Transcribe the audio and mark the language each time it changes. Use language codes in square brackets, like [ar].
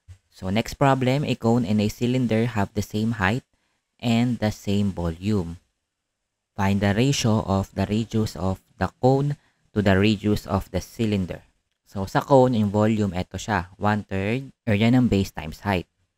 [en] So, next problem, a cone and a cylinder have the same height and the same volume. Find the ratio of the radius of the cone to the radius of the cylinder. [tl] So, sa cone, yung volume, ito siya. [en] 1/3 area [tl] ng [en] base times height.